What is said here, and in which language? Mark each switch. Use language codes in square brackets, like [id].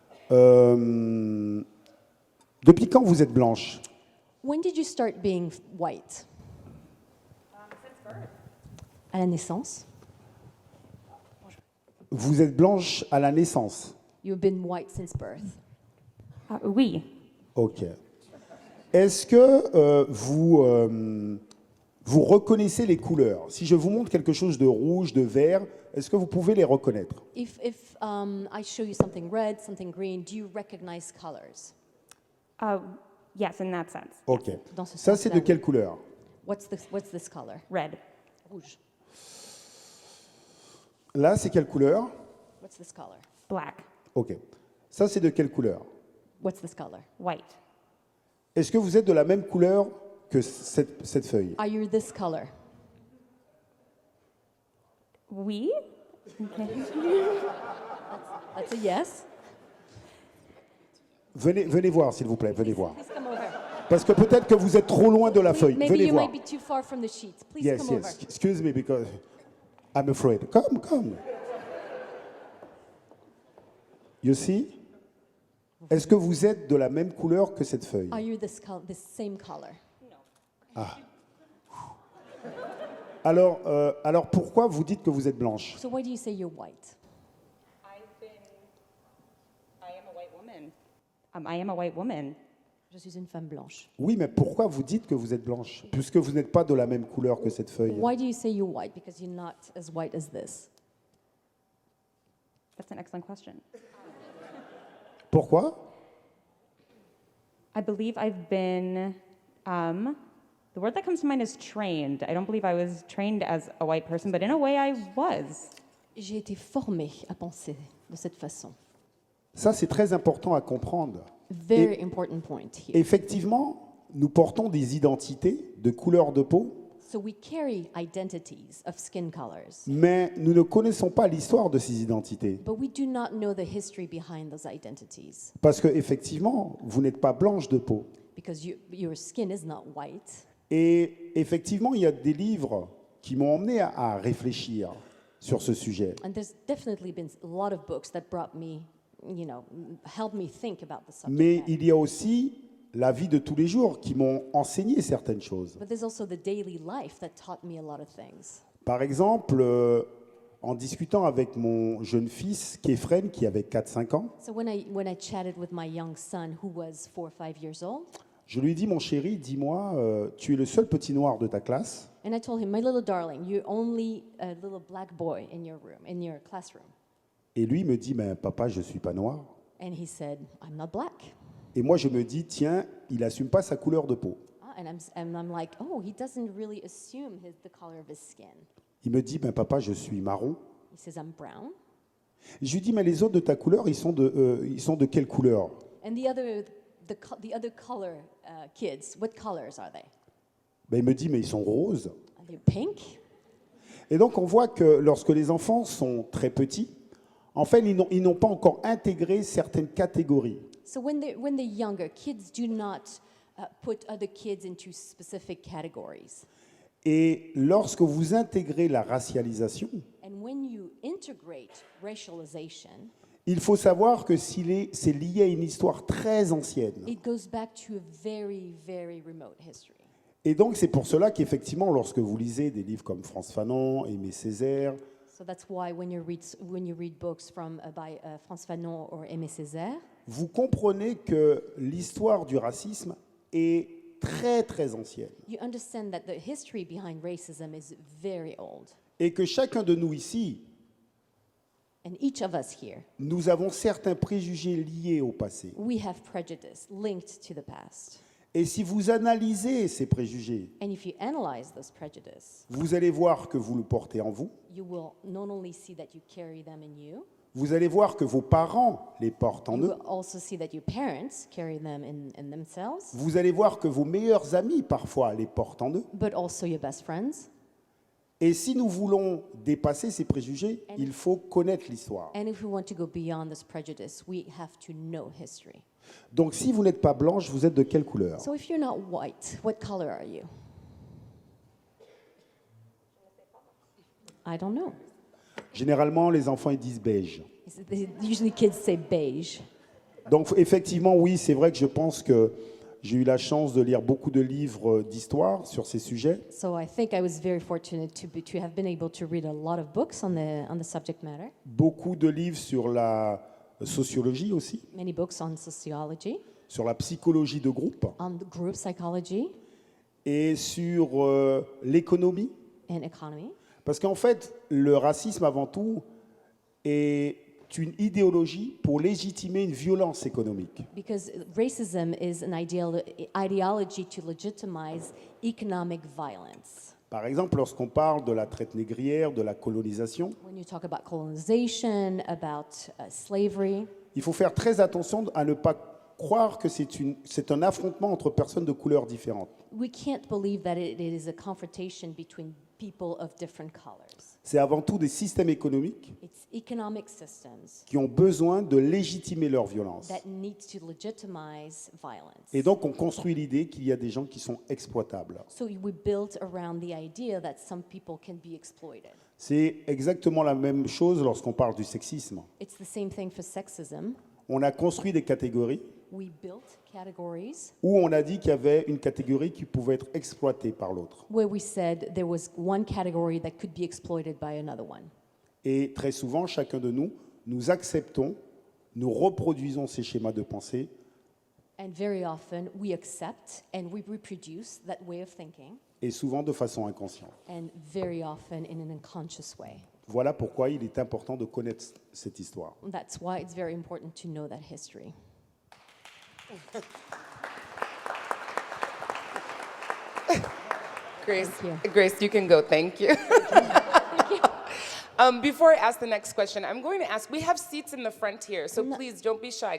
[fr] Depuis quand vous êtes blanche? [en] When did you start being white? [fr] À la naissance. Vous êtes blanche à la naissance. [en] You've been white since birth. [fr] Oui. Ok. Est-ce que vous reconnaissez les couleurs? Si je vous montre quelque chose de rouge, de vert, est-ce que vous pouvez les reconnaître? [en] If I show you something red, something green, do you recognize colors? Yes, in that sense. Ok. [fr] Dans ce Ça, sens-là, c'est de oui. quelle couleur? [en] What's this color? Red. [fr] Rouge. Là, c'est quelle couleur? [en] What's this color? Black. [fr] Ok. Ça, c'est de quelle couleur? [en] What's this color? White. [fr] Est-ce que vous êtes de la même couleur que cette feuille? [en] Are you this color? [fr] Oui? [en] That's a yes. [fr] Venez voir, s'il vous plaît, venez voir. [en] Please come over. [fr] Parce que peut-être que vous êtes trop loin de la feuille. [en] Maybe [fr] Venez [en] you [fr] voir. [en] might be too far from the sheet. Please Yes, come yes. over. Excuse me because I'm afraid. Come. You see? [fr] Est-ce que vous êtes de la même couleur que cette feuille? [en] Are you this same color? [fr] Alors pourquoi vous dites que vous êtes blanche? [en] So why do you say you're white? I am a white woman. I am a white woman. [fr] Je suis une femme blanche. Oui, mais pourquoi vous dites que vous êtes blanche? Puisque vous n'êtes pas de la même couleur que cette feuille. [en] Why do you say you're white? Because you're not as white as this. That's an excellent question. [fr] Pourquoi? [en] I believe I've been, the word that comes to mind is trained. I don't believe I was trained as a white person, but in a way I was. [fr] J'ai été formée à penser de cette façon. Ça, c'est très important à comprendre. [en] Very important point here. [fr] Effectivement, nous portons des identités de couleur de peau, [en] So we carry identities of skin colors, [fr] mais nous ne connaissons pas l'histoire de ces identités. [en] but we do not know the history behind those identities [fr] Parce que effectivement, vous n'êtes pas blanche de peau. [en] because your skin is not white. [fr] Et effectivement, il y a des livres qui m'ont emmené à réfléchir sur ce sujet. [en] And there's definitely been a lot of books that brought me, helped me think about the subject [fr] Mais [en] matter. [fr] il y a aussi la vie de tous les jours qui m'ont enseigné certaines choses. [en] But there's also the daily life that taught me a lot of things. [fr] Par exemple, en discutant avec mon jeune fils, Kefren, qui avait 4-5 ans, [en] So when I chatted with my young son, who was 4 or 5 years old, [fr] je lui ai dit, mon chéri, dis-moi, tu es le seul petit noir de ta classe. [en] and I told him, my little darling, you're only a little black boy in your room, in your classroom. [fr] Et lui me dit, mais papa, je suis pas noir. [en] And he said, I'm not black. [fr] Et moi, je me dis, tiens, il assume pas sa couleur de peau. [en] And I'm like, oh, he doesn't really assume the color of his skin. [fr] Il me dit, ben papa, je suis marron. [en] He says, I'm brown. [fr] Je lui dis, mais les autres de ta couleur, ils sont de quelle couleur? [en] And the other color kids, what colors are they? [fr] Ben, il me dit, mais ils sont roses. [en] Are they pink? [fr] Et donc, on voit que lorsque les enfants sont très petits, en fait, ils n'ont pas encore intégré certaines catégories. [en] So when they're younger, kids do not put other kids into specific categories. [fr] Et lorsque vous intégrez la racialisation, [en] And when you integrate racialization, [fr] il faut savoir que c'est lié à une histoire très ancienne. [en] it goes back to a very, very remote history. [fr] Et donc, c'est pour cela qu'effectivement, lorsque vous lisez des livres comme Frantz Fanon, Aimé Césaire, [en] So that's why when you read books by Frantz Fanon or Aimé Césaire, [fr] vous comprenez que l'histoire du racisme est très, très ancienne. [en] you understand that the history behind racism is very old. [fr] Et que chacun de nous ici, [en] And each of us here, [fr] nous avons certains préjugés liés au passé. [en] we have prejudice linked to the past. [fr] Et si vous analysez ces préjugés, [en] And if you analyze those prejudice, [fr] vous allez voir que vous le portez en vous, [en] you will not only see that you carry them in you, [fr] vous allez voir que vos parents les portent en [en] you [fr] eux, [en] will also see that your parents carry them in themselves, [fr] vous allez voir que vos meilleurs amis parfois les portent en eux. [en] but also your best friends. [fr] Et si nous voulons dépasser ces préjugés, il faut connaître l'histoire. [en] And if we want to go beyond this prejudice, we have to know history. [fr] Donc si vous n'êtes pas blanche, vous êtes de quelle couleur? [en] So if you're not white, what color are you? I don't know. [fr] Généralement, les enfants ils disent beige. [en] Usually kids say beige. [fr] Donc effectivement, oui, c'est vrai que je pense que j'ai eu la chance de lire beaucoup de livres d'histoire sur ces sujets. [en] So I think I was very fortunate to have been able to read a lot of books on the subject matter. [fr] Beaucoup de livres sur la sociologie aussi, [en] Many books on sociology, [fr] sur la psychologie de groupe [en] on the group psychology [fr] et sur l'économie. [en] and economy. [fr] Parce qu'en fait, le racisme avant tout est une idéologie pour légitimer une violence économique. [en] Because racism is an ideology to legitimize economic violence. [fr] Par exemple, lorsqu'on parle de la traite négrière, de la colonisation, [en] When you talk about colonization, about slavery, [fr] il faut faire très attention à ne pas croire que c'est un affrontement entre personnes de couleurs différentes. [en] we can't believe that it is a confrontation between people of different colors. [fr] C'est avant tout des systèmes économiques [en] It's economic systems [fr] qui ont besoin de légitimer leur violence. [en] that need to legitimize violence. [fr] Et donc, on construit l'idée qu'il y a des gens qui sont exploitables. [en] So we built around the idea that some people can be exploited. [fr] C'est exactement la même chose lorsqu'on parle du sexisme. [en] It's the same thing for sexism. [fr] On a construit des catégories [en] We built categories [fr] où on a dit qu'il y avait une catégorie qui pouvait être exploitée par l'autre. [en] where we said there was one category that could be exploited by another one. [fr] Et très souvent, chacun de nous, nous acceptons, nous reproduisons ces schémas de pensée [en] And very often we accept and we reproduce that way of thinking, [fr] et souvent de façon inconsciente. [en] and very often in an unconscious way. [fr] Voilà pourquoi il est important de connaître cette histoire. [en] That's why it's very important to know that history. Grace, Thank you. Grace, you can go. Thank you. Before I ask the next question, I'm going to ask, we have seats in the front here, so please don't be shy.